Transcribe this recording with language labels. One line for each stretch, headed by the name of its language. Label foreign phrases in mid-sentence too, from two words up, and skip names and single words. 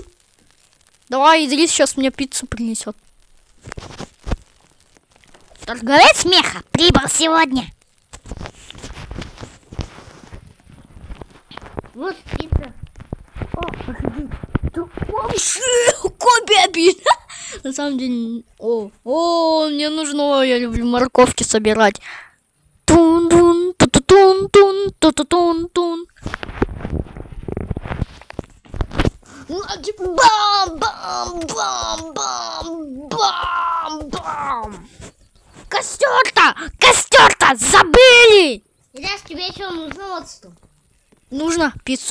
Russian: Давай, Идрис сейчас мне пиццу принесет. Торговец смеха прибыл сегодня. Вот пицца. Кобяби. На самом деле, мне нужно, я люблю морковки собирать. Тун-тун, ту-тун-тун, ту-тун-тун. Бам-бам-бам-бам-бам-бам. Костер-то забыли. Ряш, тебе еще нужно вот что. Нужно пиццу.